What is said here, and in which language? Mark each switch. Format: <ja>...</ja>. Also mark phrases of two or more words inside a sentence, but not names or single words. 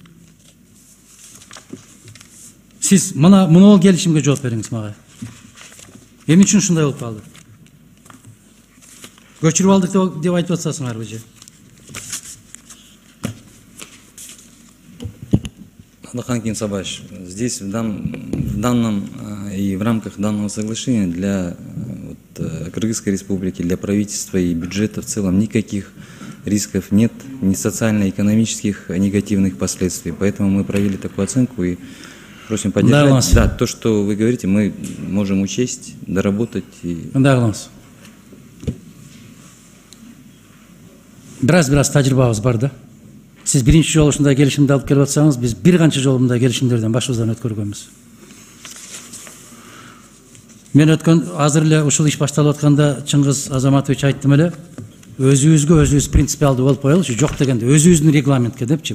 <ky>Сиз муну келишимге жооп бериңиз мага. Эмне үчүн ушундай болуп калды? Көчүрүп алдык деп айтып атасыңарбы же?</ky> <ru>Адахан Кимсамбаевич, здесь в данном и в рамках данного соглашения для Кыргызской республики, для правительства и бюджета в целом никаких рисков нет, ни социально-экономических негативных последствий. Поэтому мы провели такую оценку и просим поддержать. Да, то, что вы говорите, мы можем учесть, доработать.</ru> <ky>Biraz тажрыйбабыз бар да. Сиз биринчи жолу ушундай келишимди алып келип атсаңыз, биз бир канча жолу мындай келишимдерден башыбыздан өткөргөнбүз. Мен азыр эле ушул иш башталып атканда Чыңгыз Азаматович айттым эле, өзүбүзгө өзүбүз принципиалдуу болуп коелучу, жок дегенде өзүбүздүн регламентке депчи.</ky>